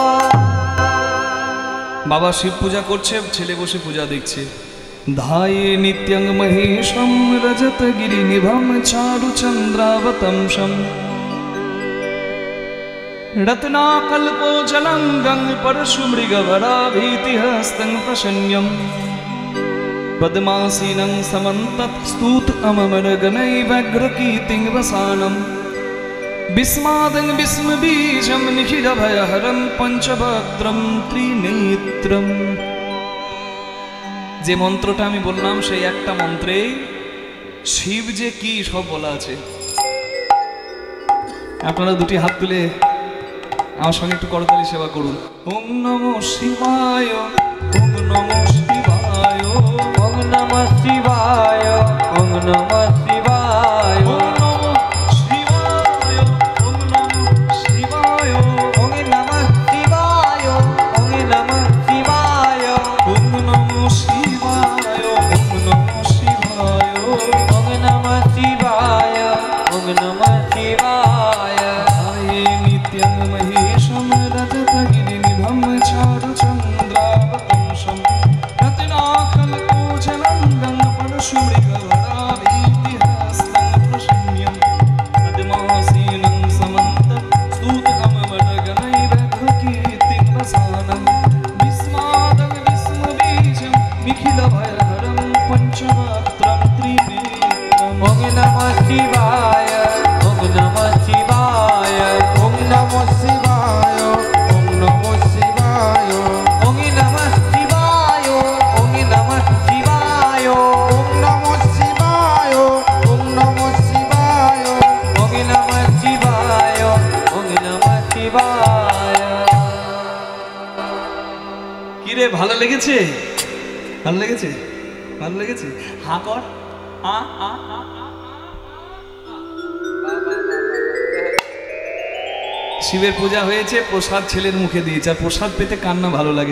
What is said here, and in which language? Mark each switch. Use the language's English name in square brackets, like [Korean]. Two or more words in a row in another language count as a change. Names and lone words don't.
[Bangla] বাবা শিব পূজা করছে, ছেলে বসে পূজা দেখছে। [Sanskrit] ধায়ে নিত্যং মহেশম রজত গিরি নিভম চারু চন্দ্রাবতংশম রত্নাকল্পোজলঙ্গং পরশু মৃগবরাভীতিহস্तं প্রসন্ন্যম পদ্মাসীনং সমন্তত স্তূত অমরগণৈব্যগ্রকীর্তিং বসানম বিস্মাদং বিস্মবীজম নিখিলভয়হরম পঞ্চভক্ত্রম ত্রিনেত্রম। [Bangla] যে মন্ত্রটা আমি বললাম সেই একটা মন্ত্রে শিব যে কি সব বলা আছে। আপনারা দুটি হাত তুলে আমার সঙ্গে একটু করতালি সেবা করুন। [Sanskrit] ওম নমঃ শিবায়, ওম নমঃ শিবায়, ওম নমঃ শিবায়, ওম নমঃ শিবায়, ওম নমঃ শিবায়, ওম নমঃ শিবায়, ওম নমঃ শিবায়, ওম নমঃ শিবায়, ওম নমঃ শিবায়, ওম নমঃ শিবায়, ওম নমঃ শিবায়, ওম নমঃ শিবায়। ধায়ে নিত্যং মহেশম রজতগিরিনিভম চারুচন্দ্রাবতংশম রত্নাকল্পোজলঙ্গং পরশুমৃগধরাভীতিহস্तं প্রসন্ন্যं পদ্মাসীनं समन्तस्तूतकमवरगणैरघुकीर्तिं वसानं विस्मादं विस्मबीजं निखिलभयहरं पञ्चमात्रं त्रिनेत्रम्। ওম নমঃ শিবায়, ওম নমঃ শিবায়, ওম নমঃ শিবায়, ওম নমঃ শিবায়, ওম নমঃ শিবায়, ওম নমঃ শিবায়, ওম নমঃ শিবায়, ওম নমঃ শিবায়, ওম নমঃ শিবায়, ওম নমঃ শিবায়। [Bangla] কি রে, ভালো লেগেছে? ভালো লেগেছে? ভালো লেগেছে? হা কর, আ আ আ আ। শিবের পূজা হয়েছে, প্রসাদ ছেলের মুখে দিয়েছে, আর প্রসাদ পেতে কান্না ভালো লাগে।